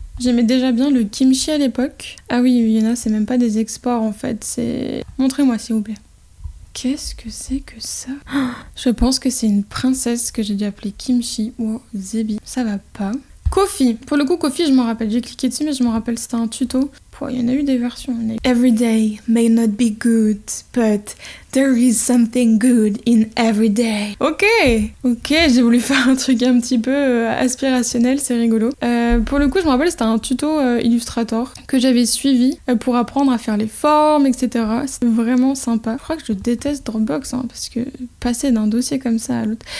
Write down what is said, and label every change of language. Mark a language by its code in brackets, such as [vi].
[fr] J'aimais déjà bien le kimchi à l'époque. Ah oui, il y en a, c'est même pas des exports en fait, c'est... Montrez-moi s'il vous plaît. Qu'est-ce que c'est que ça? Je pense que c'est une princesse que j'ai dû appeler Kimchi. Wow, Zebi. Ça va pas. Kofi. Pour le coup, Kofi, je m'en rappelle. J'ai cliqué dessus, mais je me rappelle, c'était un tuto. Il y en a eu des versions. [en] Every day may not be good, but there is something good in every day. [fr] Ok, j'ai voulu faire un truc un petit peu aspirationnel, c'est rigolo. Pour le coup, je me rappelle, c'était un tuto Illustrator que j'avais suivi pour apprendre à faire les formes, etc. C'est vraiment sympa. Je crois que je déteste Dropbox, parce que passer d'un dossier comme ça à l'autre.